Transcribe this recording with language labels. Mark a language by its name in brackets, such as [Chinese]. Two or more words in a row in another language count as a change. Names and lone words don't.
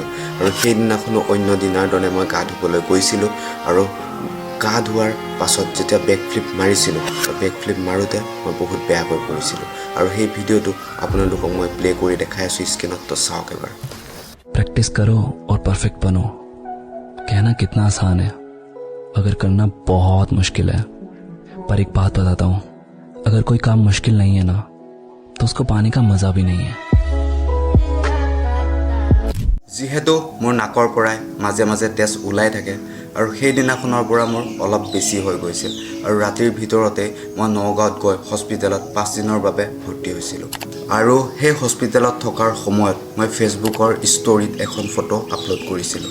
[Assamese] আৰু সেইদিনাখনো অন্য দিনাৰ দৰে মই গা ধুবলৈ গৈছিলোঁ। আৰু গা ধোৱাৰ পাছত যেতিয়া [English] back flip [Assamese] মাৰিছিলোঁ, [English] back flip [Assamese] মাৰোঁতে মই বহুত বেয়াকৈ পৰিছিলোঁ। আৰু সেই ভিডিঅ'টো আপোনালোকক মই প্লে' কৰি দেখাই আছোঁ স্ক্ৰীনত, তো চাওক এবাৰ। [Hindi] प्रैक्टिस करो और परफेक्ट बनो। कहना कितना आसान है, अगर करना बहुत मुश्किल है। पर एक बात बताता हूँ, अगर कोई काम मुश्किल नहीं है ना, तो उसको पाने का मजा भी नहीं है। [Assamese] যিহেতু মোৰ নাকৰ পৰাই মাজে মাজে তেজ ওলাই থাকে, আৰু সেইদিনাখনৰ পৰা মোৰ অলপ বেছি হৈ গৈছিল। আৰু ৰাতিৰ ভিতৰতে মই নগাঁৱত গৈ হস্পিটেলত 5 দিনৰ বাবে ভৰ্তি হৈছিলোঁ। আৰু সেই হস্পিটেলত থকাৰ সময়ত মই ফেচবুকৰ ষ্টৰীত এখন ফটো আপলোড কৰিছিলোঁ।